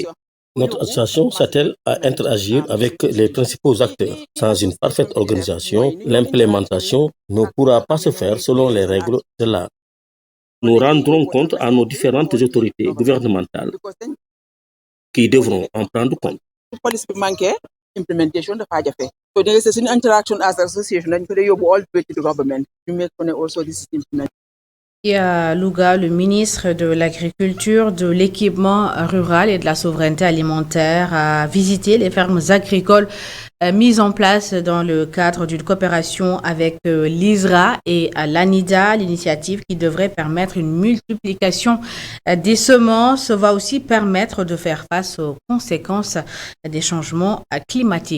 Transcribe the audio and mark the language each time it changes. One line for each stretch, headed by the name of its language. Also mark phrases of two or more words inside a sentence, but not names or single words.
French: Notre association s'attelle à interagir avec les principaux acteurs. Sans une parfaite organisation, l'implémentation ne pourra pas se faire selon les règles de l'art. Nous rendrons compte à nos différentes autorités gouvernementales qui devront en prendre compte.
Wolof: Implementation dafa jafe.
English: So there is an interaction as association
Wolof: dañ ko dé yóbbu
English: all the way to the government to make also this implement.
French: Et à Louga, le ministre de l'Agriculture, de l'Équipement rural et de la Souveraineté alimentaire a visité les fermes agricoles mises en place dans le cadre d'une coopération avec l'ISRA et l'ANIDA. L'initiative qui devrait permettre une multiplication des semences va aussi permettre de faire face aux conséquences des changements climatiques.